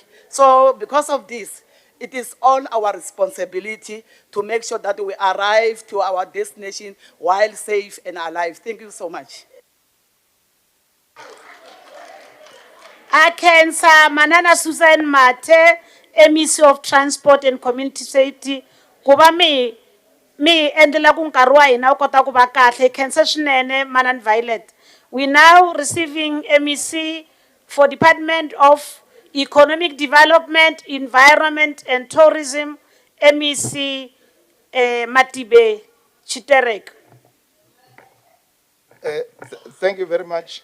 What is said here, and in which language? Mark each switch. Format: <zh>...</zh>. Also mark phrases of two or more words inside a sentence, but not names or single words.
<en>So because of this, it is all our responsibility to make sure that we arrive to our destination while safe and alive. Thank you so much.</en> <ts>Akensa Manana</ts> <en>Susan Mate, MEC of Transport and Community Safety,</en> <ts>kuba mi endlela ku nkarhi wa hina wu kota ku va kahle khensa swinene Manana Violet.</ts> <en>We now receiving MEC for Department of Economic Development, Environment and Tourism, MEC Matibe Chiterek. Thank you very much.</en>